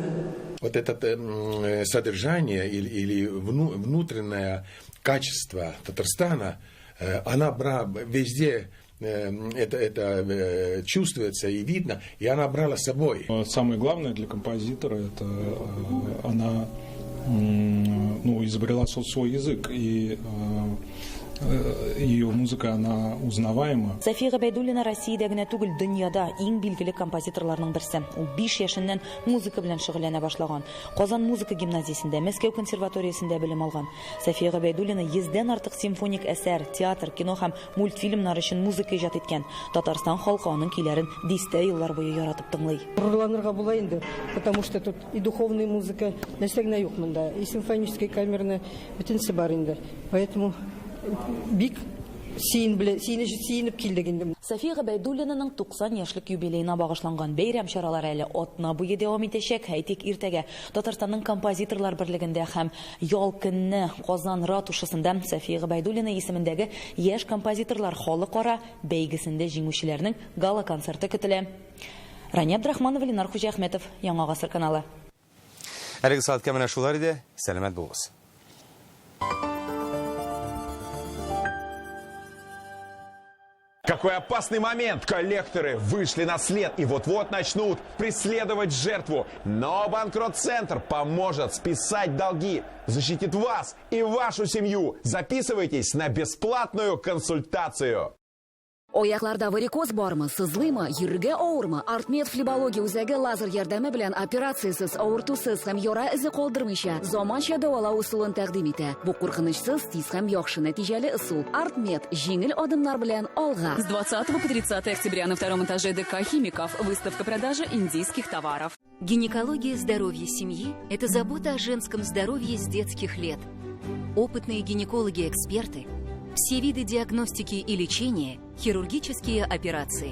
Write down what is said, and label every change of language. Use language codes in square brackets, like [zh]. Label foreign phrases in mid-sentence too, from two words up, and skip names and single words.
[ru] Вот это содержание или внутреннее качество Татарстана, она везде это чувствуется и видно, и она брала с собой. Самое главное для композитора — это она изобрела свой язык, и ее музыка, она узнаваема. [tt] София Губайдуллина Россиядә генә түгел, дөньяда иң билгеле композиторларның берсе. Ул 5 яшеннән музыка белән шөгыльләнә башлаган. Казан музыка гимназиясендә, Мәскәү консерваториясендә белем алган. София Губайдуллина 100дән артык симфоник әсәр, театр, кино һәм мультфильмнар өчен музыка иҗат иткән. Татарстан халкы аның көйләрен дистә еллар буе яратып тыңлый. Горурланырга була инде, [ru] потому что тут и духовная музыка, [tt] нәрсә генә юк монда, [ru] и симфоническая камерная, [tt] бөтенсе бар инде. Поэтому бик сөйнеп килдек инде. София Губайдуллинаның 90 яшьлек юбилеена багышланган бәйрәм чаралары әле атна буе дәвам итәчәк. Әйтик, иртәгә Татарстанның композиторлар берлегендә һәм ял көнне Казан ратушасында София Губайдуллина исемендәге яшь композиторлар халыкара бәйгесендә җиңүчеләрнең гала концерты көтелә. Рани Абдрахманова, Ленар Хуҗахметов, Яңа гасыр каналы. Әлеге сәгатькә менә шулар иде. Сәламәт булыгыз. [ru] Какой опасный момент! Коллекторы вышли на след и вот-вот начнут преследовать жертву. Но Банкрот-центр поможет списать долги, защитит вас и вашу семью. Записывайтесь на бесплатную консультацию. [tt] Аякларда варикоз бармы, сызлыймы, йөрергә авырмы? Артмед флебология үзәге лазер ярдәме белән операциясыз, авыртусыз һәм яра эзе калдырмыйча заманча дәвалау усулын тәкъдим итә. Бу куркынычсыз, тиз һәм яхшы нәтиҗәле усул. Артмед җиңел адымнар белән алга. [ru] С 20 по 30 октября на втором этаже ДК «Химиков» выставка продажи индийских товаров. Гинекология здоровья семьи – это забота о женском здоровье с детских лет. Опытные гинекологи-эксперты, все виды диагностики и лечения, хирургические операции.